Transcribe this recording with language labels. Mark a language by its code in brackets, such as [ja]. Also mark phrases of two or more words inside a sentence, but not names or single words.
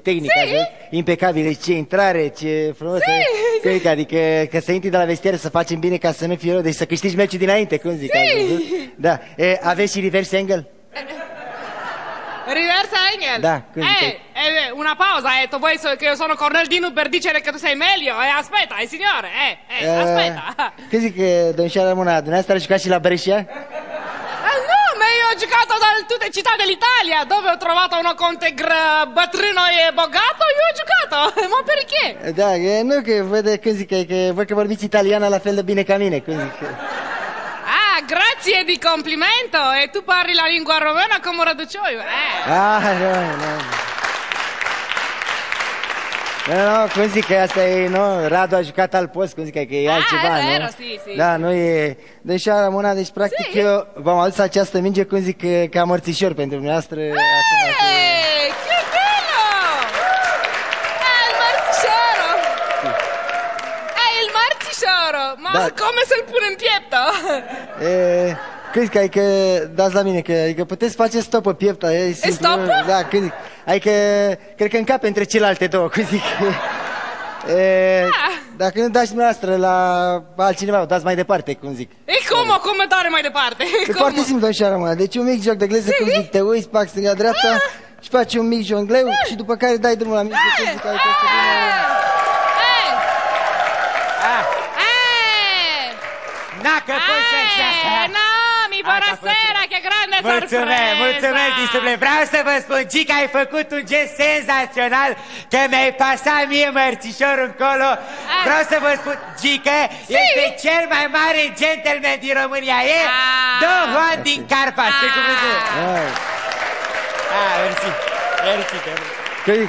[ro] tehnică ați văzut, impecabilă, ce intrare, ce frumos, adică că să intri de la vestiare să facem bine ca să nu fie rău, deci să câștigi meciul dinainte, cum zic, ați văzut? Da, aveți și [en] reverse angle? Reverse angle? [ro] Da, cum zic? [it] Una pausa, hai detto voi che io sono Cornel Dinu per dicere che tu sei meglio, aspetta, signore, aspetta. [ro] Când zic, domnișoara Ramona, dumneavoastră a jucat și la Brescia? [it] Io ho giocato da tutte le città dell'Italia dove ho trovato uno Conte [ro] bătrâno e bogato, [it] io ho giocato, ma perché? [ro] Da, nu că văd, cum zic, că văd că vorbiți italiana la fel de bine ca mine, cum zic. [it] Grazie di complimento, e tu parli la lingua romena come Raducioiu, no. [ro] No, cum zic că asta e, nu, Radu a jucat al post, cum zic că e altceva, nu? [it] Vero, sì. [ro] Da, nu e... Deci, Ramona, deci practic eu v-am adus această minge, cum zic, ca mărțișor pentru dumneavoastră. [it] Che bello! Il marțișoro! Il marțișoro! Ma come [ro] se-l pune în pieptă? Crezi că, adică, dați la mine, că adică puteți face stopă piepta, e simplu. Stopă? Da, când zic, adică, cred că încape între celelalte două, cum zic. Dacă nu dați dumneavoastră la altcineva, o dați mai departe, cum zic. E cum dare mai departe? E foarte simplu, domnișoara Ramona, deci un mic joc de gleză, cum zic, te uiți, pac, stânga-dreapta și faci un mic jongleu și după care dai drumul la mijloc, cum zic, adică să vină... [it] Buonasera, che grande sorpresa! [ro] Mulțumesc, disciple. Vreau să vă spun, Gica, ai făcut un gest senzațional, că mi-ai pasat mie mărțișorul încolo. Vreau să vă spun, Gica, este cel mai mare gentleman din România. E Don Juan din Carpați, pe cuvântul. Mersi.